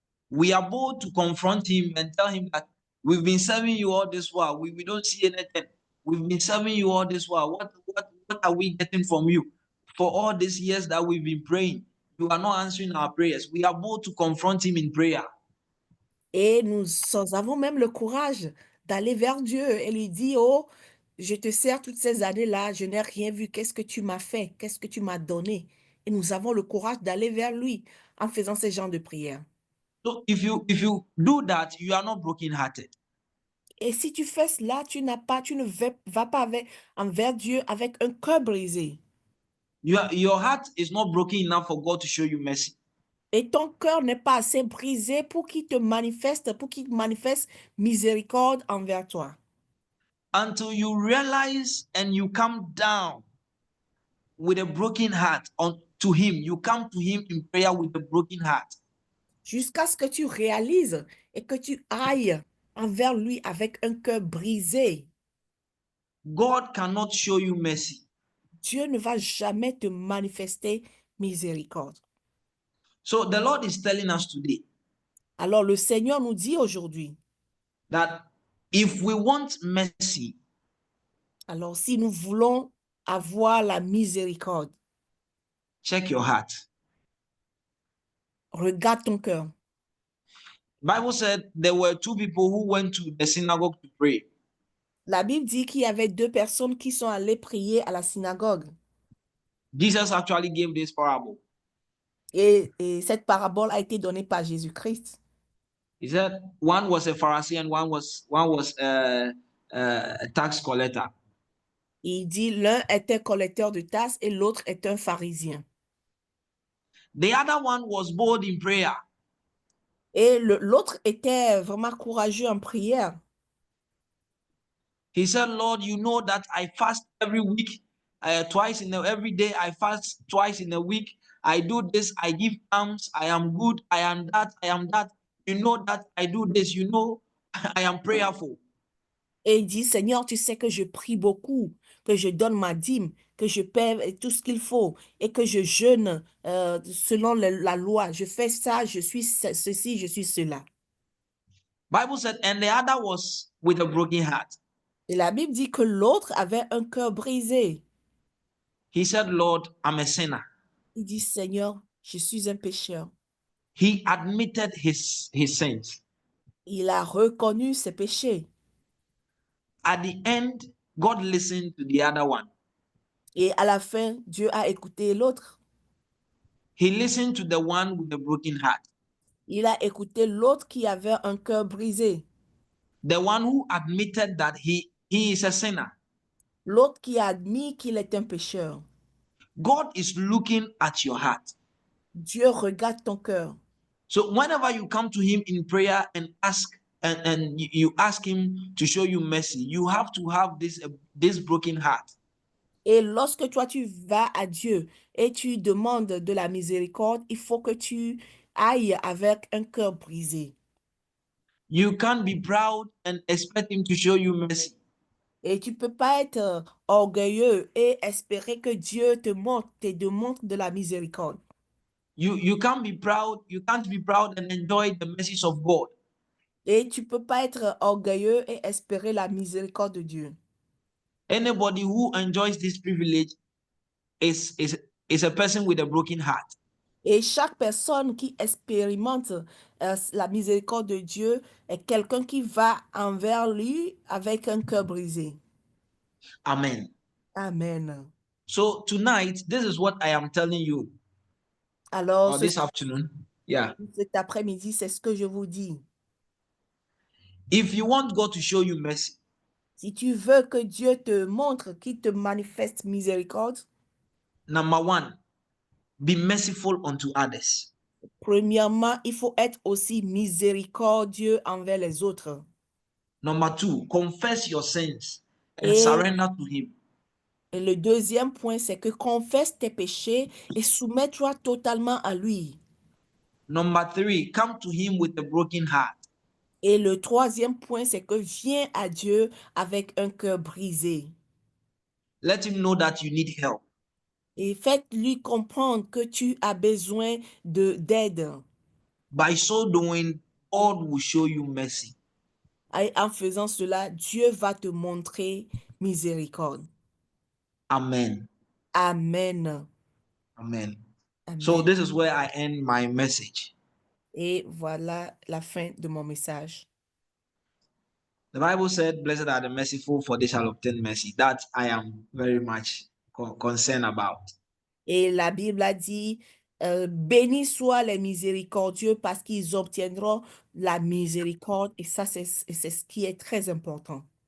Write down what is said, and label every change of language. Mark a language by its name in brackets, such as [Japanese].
[English] We are bold to confront him and tell him that we've been serving you all this while. We don't see anything. We've been serving you all this while. What are we getting from you? For all these years that we've been praying, you are not answering our prayers. We are bold to confront him in prayer. [French] Et nous avons même le courage d'aller vers Dieu et lui dire, oh, je te sers toutes ces années-là, je n'ai rien vu. Qu'est-ce que tu m'as fait? Qu'est-ce que tu m'as donné? Et nous avons le courage d'aller vers lui en faisant ce genre de prière. [English] So if you do that, you are not brokenhearted. [French] Et si tu fais cela, tu ne vas pas envers Dieu avec un cœur brisé. [English] Your heart is not broken enough for God to show you mercy. [French] Et ton cœur n'est pas assez brisé pour qu'il manifeste miséricorde envers toi. [English] Until you realize and you come down with a broken heart to him. You come to him in prayer with a broken heart. [French] Jusqu'à ce que tu réalises et que tu ailles envers lui avec un cœur brisé. [English] God cannot show you mercy. [French] Dieu ne va jamais te manifester miséricorde. [English] So the Lord is telling us today [French] Alors le Seigneur nous dit aujourd'hui, [English] that if we want mercy, [French] alors si nous voulons avoir la miséricorde, [English] check your heart. [French] regarde ton cœur. [English] Bible said there were two people who went to the synagogue to pray. [French] La Bible dit qu'il y avait deux personnes qui sont allées prier à la synagogue. [English] Jesus actually gave this parable. [French] Et cette parabole a été donnée par Jésus-Christ. [English] He said one was a Pharisee and one was a tax collector. [French] Il dit l'un était collecteur de taxes et l'autre est un pharisien. [English] The other one was bold in prayer. [French] Et l'autre était vraiment courageux en prière. [English] He said, Lord, you know that I fast every week, every day I fast twice in a week. I do this, I give alms, I am good, I am that, I am that. You know that I do this, you know, I am prayerful. [French] Et il dit, Seigneur, tu sais que je prie beaucoup, que je donne ma dîme, que je paie tout ce qu'il faut et que je jeûne selon la loi. Je fais ça, je suis ceci, je suis cela. [English] Bible said, and the other was with a broken heart. [French] Et la Bible dit que l'autre avait un cœur brisé. [English] He said, Lord, I'm a sinner. [French] Il dit, Seigneur, je suis un pécheur. [English] He admitted his sins. [French] Il a reconnu ses péchés. [English] At the end, God listened to the other one. [French] Et à la fin, Dieu a écouté l'autre. [English] He listened to the one with the broken heart. [French] Il a écouté l'autre qui avait un cœur brisé. [English] The one who admitted that he is a sinner. [French] L'autre qui a admis qu'il est un pécheur. [English] God is looking at your heart. [French] Dieu regarde ton cœur. [English] So whenever you come to him in prayer and ask and you ask him to show you mercy, you have to have this broken heart. [French] Et lorsque toi tu vas à Dieu et tu demandes de la miséricorde, il faut que tu ailles avec un cœur brisé. [English] You can't be proud and expect him to show you mercy. [French] Et tu peux pas être orgueilleux et espérer que Dieu te montre de la miséricorde. [English] You can't be proud and enjoy the mercies of God. [French] Et tu peux pas être orgueilleux et espérer la miséricorde de Dieu. [English] Anybody who enjoys this privilege is a person with a broken heart. [French] Et chaque personne qui expérimente la miséricorde de Dieu est quelqu'un qui va envers lui avec un cœur brisé. [English] Amen. [French] Amen. [English] So tonight, this is what I am telling you. [French] Alors, [English] This afternoon. Yeah. [French] cet après-midi, c'est ce que je vous dis. [English] If you want God to show you mercy, [French] Si tu veux que Dieu te montre, qu'il te manifeste miséricorde, [English] number one, be merciful unto others. [French] premièrement, il faut être aussi miséricordieux envers les autres. [English] Number two, confess your sins and [French] Et- [English] surrender to him. [French] Et le deuxième point, c'est que confesse tes péchés et soumets-toi totalement à lui. [English] Number three, come to him with a broken heart. [French] Et le troisième point, c'est que viens à Dieu avec un cœur brisé. [English] Let him know that you need help. [French] Et faites-lui comprendre que tu as besoin d'aide. [English] By so doing, God will show you mercy. [French] Et en faisant cela, Dieu va te montrer miséricorde. [English] Amen. [French] Amen. [English] Amen. [French] Amen. [English] So this is where I end my message. [French] Et voilà la fin de mon message. [English] The Bible said, "Blessed are the merciful, for they shall obtain mercy." That I am very much concerned about. [French] Et la Bible a dit, bénis soient les miséricordieux parce qu'ils obtiendront la miséricorde. Et ça, c'est ce qui est très important.